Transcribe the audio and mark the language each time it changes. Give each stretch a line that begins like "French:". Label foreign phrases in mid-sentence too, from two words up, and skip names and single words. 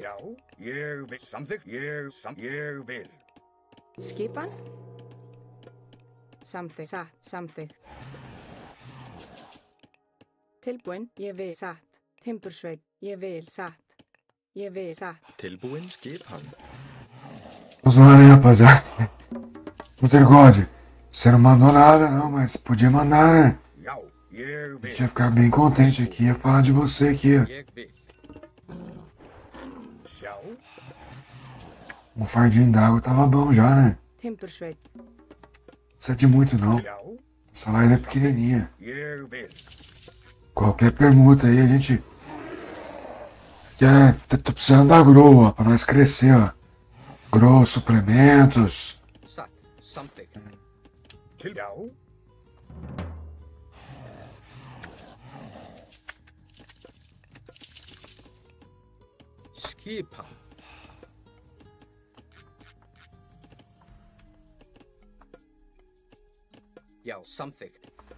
Icelandic: Já, ég vil. Samþykkt. Ég vil. Skipan? Samþykkt. Satt. Samþykkt. Tilbúin. Ég vil. Satt. Timbursveit. Ég vil. Satt. Ég vil. Satt. Tilbúin. Skipan.
Portuguese: Vamos lá, né, rapaziada? Nutrigode, você não mandou nada não, mas podia mandar, né? A gente ia ficar bem contente aqui, ia falar de você aqui, ó. Um fardinho d'água tava bom já, né? Não precisa de muito não. Essa live é pequenininha. Qualquer permuta aí, a gente... Tô precisando da Grow, ó, pra nós crescer, ó. Grow, suplementos...
Icelandic: Samþykkt. Já. Skipan. Já, samþykkt.